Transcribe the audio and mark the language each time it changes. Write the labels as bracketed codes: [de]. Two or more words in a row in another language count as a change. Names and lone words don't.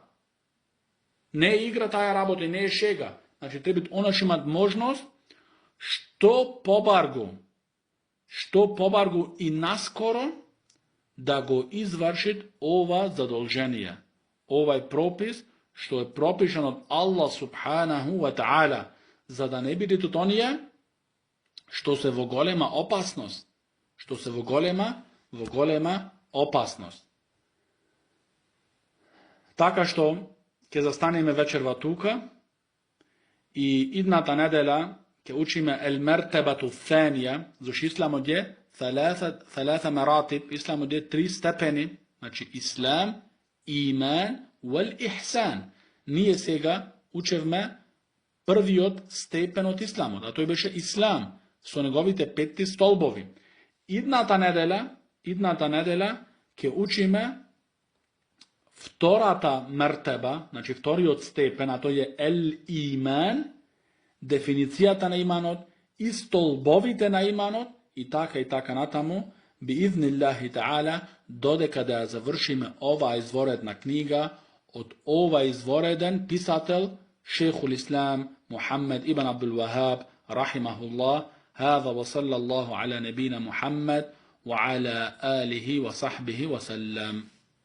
[mk] Не е игра таа работа, не е шега. Значи, треба она што имат можност, што побаргу и наскоро да го извршит ова задолжение. Овај пропис, што е пропишан од Аллах [ar] سبحانه وتعالى, [mk] за да не бидат од оние што се во голема опасност. Така што ќе застанеме вечерва тука и идната недела ќе учиме [ar] المرتبة الثانية, [mk] зашто исламот е [ar] ثلاثة مراتب, [mk] исламот е 3 степени, значи ислам, иман, [ar] والإحسان. [mk] Ние сега учевме првиот степен од исламот, а тој беше ислам, со неговите 5 столбови. Идната недела ќе учиме втората мертеба, значи вториот степен, а тој е el-иман, дефиницијата на иманот и столбовите на иманот и така натаму, [ar] بإذن الله تعالى, [mk] додека да завршиме ова изворедна книга од ова извореден писател шейхул ислам Мухаммед ибн Абдул Вахаб рахимахуллах. [ar] هذا وصلى الله على نبينا محمد وعلى آله وصحبه وسلم.